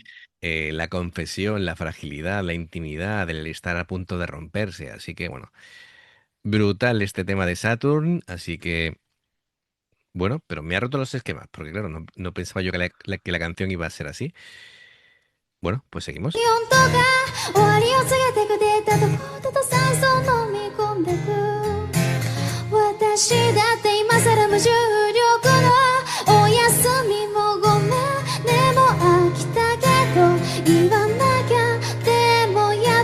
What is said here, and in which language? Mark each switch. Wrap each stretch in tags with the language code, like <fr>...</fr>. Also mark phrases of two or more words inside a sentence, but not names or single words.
<es>la confesión, la fragilidad, la intimidad, el estar a punto de romperse. Así que, bueno, brutal este tema de Saturn, así que... Bueno, pero me ha roto los esquemas, porque claro, no pensaba yo que que la canción iba a ser así. Bueno, pues seguimos.</es> <ja>音とが終わりを告げてくデータとコードと酸素を飲み込んでく私だって今更無重力のお休みもごめんでも飽きたけど言わなきゃでもや</ja>